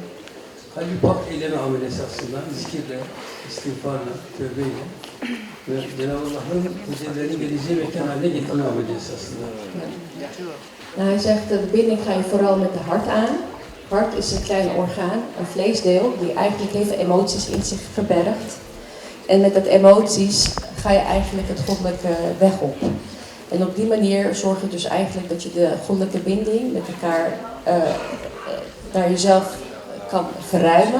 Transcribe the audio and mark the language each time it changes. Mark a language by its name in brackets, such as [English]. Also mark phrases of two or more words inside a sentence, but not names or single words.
[Turkish] Kalbi pak eyleme amel esasında, zikirle, istiğfarla, tövbeyle ve Cenab-ı Allah'ın tecellilerin geleceği mekan haline getirme ameli esasında. [Dutch] Nou, hij zegt de binding ga je vooral met de hart aan. Hart is een klein orgaan, een vleesdeel, die eigenlijk heel veel emoties in zich verbergt. En met dat emoties ga je eigenlijk het goddelijke weg op. En op die manier zorg je dus eigenlijk dat je de goddelijke binding met elkaar naar jezelf kan verruimen.